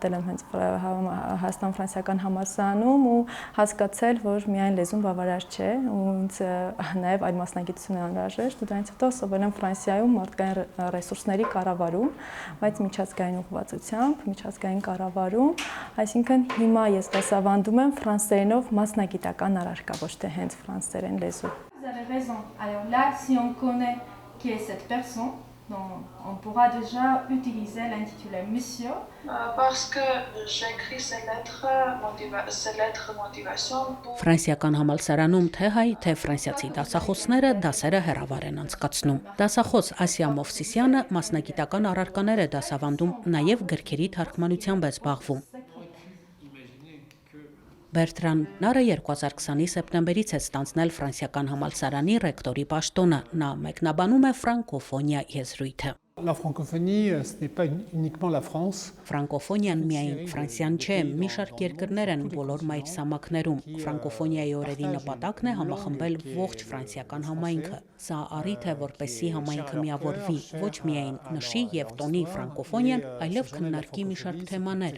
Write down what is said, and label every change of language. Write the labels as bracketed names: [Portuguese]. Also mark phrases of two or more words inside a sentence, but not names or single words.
[Armenian] եմ հենց Հայաստան-ֆրանսիական համալսարանում ու հասկացել, որ միայն լեզուն բավարար չէ, ու ինձ նաև այլ մասնագիտություն է անհրաժեշտ, ու դրանից հետո սովորել եմ Ֆրանսիայում մարդկային ռեսուրսների կառավարում, բայց միջազգային ուղղվածությամբ, միջազգային կառավարում, այսինքն հիմա ես դասավանդում եմ ֆրանսերենով մասնագիտական առարկա, ոչ թե հենց ֆրանսերեն լեզու։ [French] Vous avez raison. Alors là, si on connaît qui est cette personne, donc on pourra déjà utiliser l'intitulé Monsieur. Parce que j'écris ces lettres motivation pour [Armenian] Ֆրանսիական համալսարանում թե հայ, թե ֆրանսիացի դասախոսները դասերը հեռավար են անցկացնում։ Դասախոս Ասիա Մովսիսյանը մասնագիտական առարկաներ է դասավանդում, նաև գրքերի թարգմանությամբ է զբաղվում։ Բերտրան Նարը 2020-ի սեպտեմբերից է ստանձնել Ֆրանսիական համալսարանի ռեկտորի պաշտոնը, նա մեկնաբանում է ֆրանկոֆոնիա եզրույթը։ [French] La francophonie, ce n'est pas uniquement la France. [Armenian] Ֆրանկոֆոնիան միայն Ֆրանսիան չէ, մի շարք երկրներ են բոլոր մայրցամաքներում։ Ֆրանկոֆոնիայի օրերի նպատակն է համախմբել ողջ ֆրանսիական համայնքը։ Սա առիթ է, որպեսզի համայնքը միավորվի, ոչ միայն նշի եւ տոնի ֆրանկոֆոնիան, այլև քննարկի մի շարք թեմաներ։